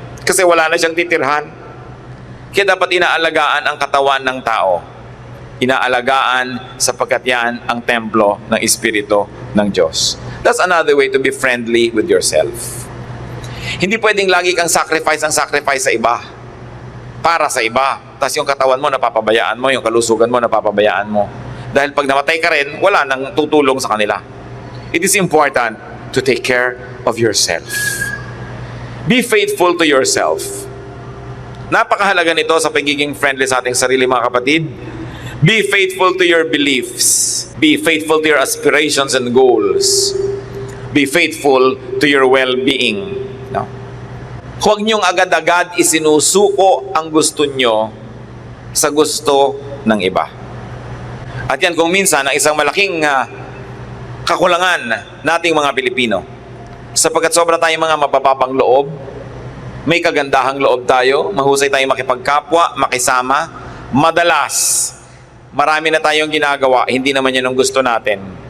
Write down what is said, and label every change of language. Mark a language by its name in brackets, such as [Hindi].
[Filipino] Kasi wala na siyang titirhan. Kaya dapat inaalagaan ang katawan ng tao. Inaalagaan sapagkat yan ang templo ng espiritu ng Diyos. [English] That's another way to be friendly with yourself. [Filipino] Hindi pwedeng lagi kang sacrifice sa iba. Para sa iba. Tapos yung katawan mo napapabayaan mo, yung kalusugan mo napapabayaan mo. Dahil pag namatay ka rin, wala nang tutulong sa kanila. [English] It is important to take care of yourself. Be faithful to yourself. [Filipino] Napakahalaga nito sa pagiging friendly sa ating sarili, mga kapatid. [English] Be faithful to your beliefs. Be faithful to your aspirations and goals. Be faithful to your well-being. No? [Filipino] Huwag niyong agad-agad isinusuko ang gusto niyo sa gusto ng iba. At yan kung minsan ang isang malaking kakulangan nating mga Pilipino. Sapagkat sobra tayong mga mabababang loob, may kagandahang loob tayo, mahusay tayong makipagkapwa, makisama, madalas, marami na tayong ginagawa, hindi naman yan ang gusto natin.